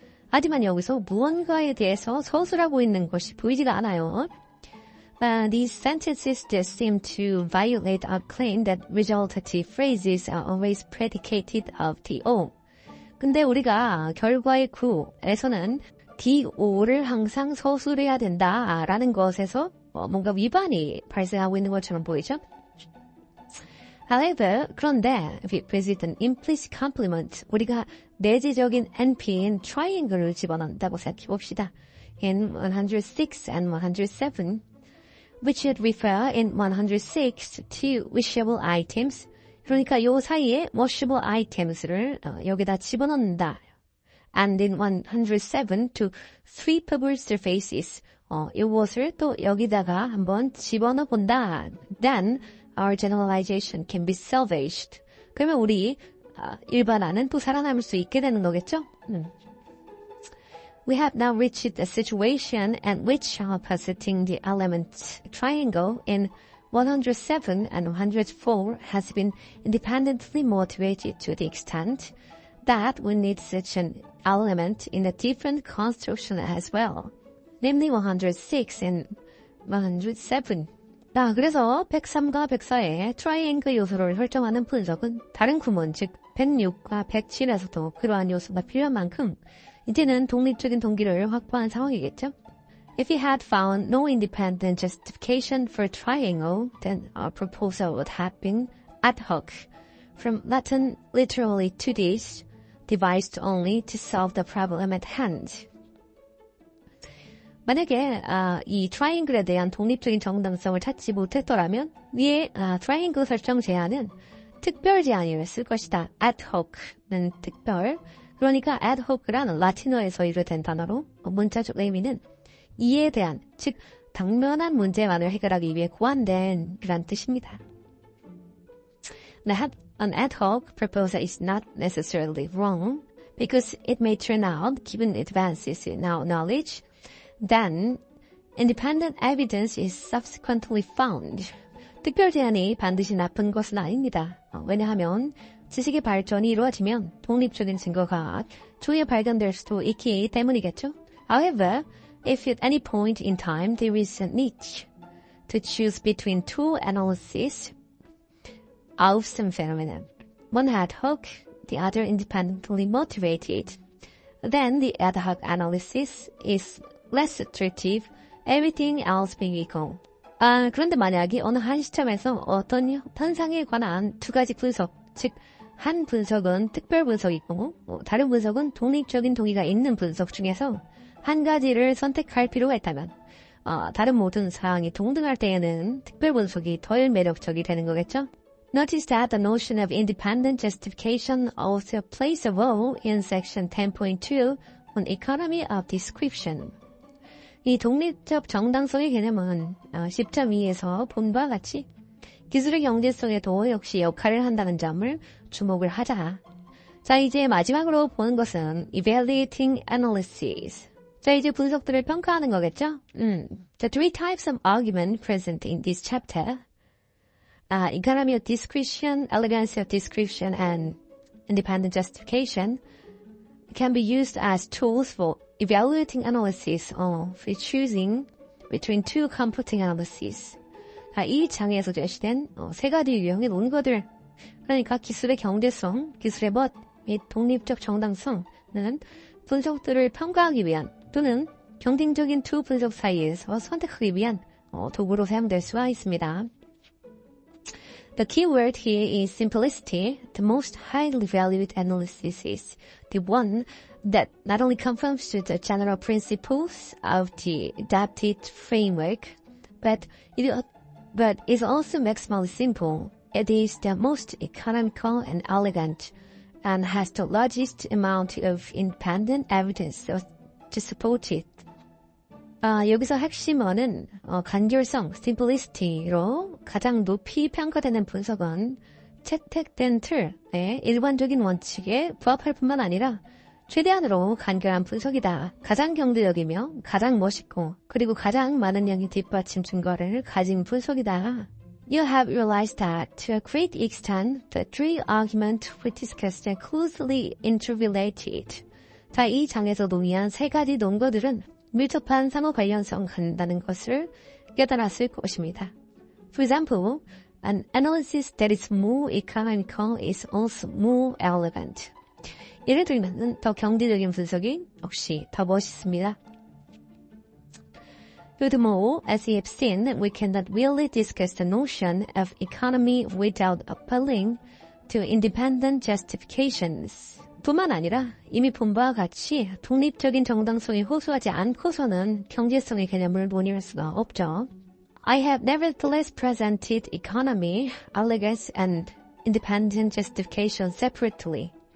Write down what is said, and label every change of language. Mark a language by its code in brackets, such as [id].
[ko] 하지만 여기서 무언가에 대해서 서술하고 있는 것이 보이지가 않아요. [en] These sentences just seem to violate our claim that resultative phrases are always predicated of the-o. [ko] 근데 우리가 결과의 구에서는 the-o를 항상 서술해야 된다라는 것에서 뭔가 위반이 발생하고 있는 것처럼 보이죠? [en] However, [ko] 그런데 [en] if it presents an implicit complement, [ko] 우리가 내재적인 NP인 triangle을 집어넣는다고 생각해 봅시다. [en] In 106 and 107, which would refer in 106 to washable items. [ko] 그러니까 요 사이에 washable items를 여기다 집어넣는다. [en] And in 107 to sweepable surfaces. [ko] 이것을 또 여기다가 한번 집어넣어 본다. [en] Then our generalization can be salvaged. [ko] 그러면 우리 일반화는 또 살아남을 수 있게 되는 거겠죠? [en] We have now reached a situation at which positing the element triangle in 107 and 104 has been independently motivated to the extent that we need such an element in a different construction as well, namely 106 and 107. [ko] 자, 그래서 103과 104의 트라이앵글 요소를 설정하는 분석은 다른 구문, 즉 106과 107에서도 그러한 요소가 필요한 만큼 이제는 독립적인 동기를 확보한 상황이겠죠. [en] If we had found no independent justification for triangle, then our proposal would have been ad hoc, from Latin literally to this, devised only to solve the problem at hand. [ko] 만약에 이 트라이앵글에 대한 독립적인 정당성을 찾지 못했더라면 위에 트라이앵글 설정 제한은 특별 제한이었을 것이다. ad hoc는 특별, 그러니까 ad hoc란 라틴어에서 유래된 단어로 문자적 의미는 이에 대한, 즉 당면한 문제만을 해결하기 위해 고안된 그런 뜻입니다. [en] An ad hoc proposal is not necessarily wrong because it may turn out, given advances in our knowledge, then independent evidence is subsequently found. [ko] 특별 제한이 반드시 나쁜 것은 아닙니다. 왜냐하면 지식의 발전이 이루어지면 독립적인 증거가 추후에 발견될 수도 있기 때문이겠죠. [en] However, if at any point in time there is a need to choose between two analyses of some phenomenon, one ad hoc, the other independently motivated, then the ad hoc analysis is less attractive, everything else being equal. [ko] 그런데 만약에 어느 한 시점에서 어떤 현상에 관한 두 가지 분석, 즉 한 분석은 특별 분석이고 다른 분석은 독립적인 동기가 있는 분석 중에서 한 가지를 선택할 필요가 있다면 다른 모든 사항이 동등할 때에는 특별 분석이 덜 매력적이 되는 거겠죠? [en] Notice that the notion of independent justification also plays a role in section 10.2 an economy of description. [ko] 이 독립적 정당성의 개념은 10.2에서 본 바와 같이 기술의 경제성에도 역시 역할을 한다는 점을 주목을 하자. 자, 이제 마지막으로 보는 것은 [en] evaluating analysis. [ko] 자, 이제 분석들을 평가하는 거겠죠? [en] The three types of argument present in this chapter, economy of description, elegance of description, and independent justification, can be used as tools for evaluating analysis or for choosing between two competing analyses. [ko] 이 장에서 제시된 세 가지 유형의 논거들, 그러니까 기술의 경제성, 기술의 멋, 및 독립적 정당성은 분석들을 평가하기 위한 또는 경쟁적인 두 분석 사이에서 선택하기 위한 도구로 사용될 수가 있습니다. [en] The key word here is simplicity. The most highly valued analysis is the one that not only conforms to the general principles of the adapted framework, but is also maximally simple. It is the most economical and elegant, and has the largest amount of independent evidence to support it. [ko] 여기서 핵심어는 간결성, simplicity로 가장 높이 평가되는 분석은 채택된 틀의 일반적인 원칙에 부합할 뿐만 아니라 최대한으로 간결한 분석이다. 가장 경제적이며 가장 멋있고 그리고 가장 많은 양의 뒷받침 증거를 가진 분석이다. [en] You have realized that to a great extent the three arguments we discussed are closely interrelated. [ko] 자, 이 장에서 논의한 세 가지 논거들은 밀접한 상호 관련성 한다는 것을 깨달았을 것입니다. [en] For example, an analysis that is more economical is also more elegant. [ko] 예를 들면 더 경제적인 분석이 역시 더 멋있습니다. [en] Furthermore, as we have seen, we cannot really discuss the notion of economy without appealing to independent justifications. [ko] 뿐만 아니라 이미 본 바와 같이 독립적인 정당성이 호소하지 않고서는 경제성의 개념을 논의할 수가 없죠. [en] I have nevertheless presented economy, elegance, and independent justification separately.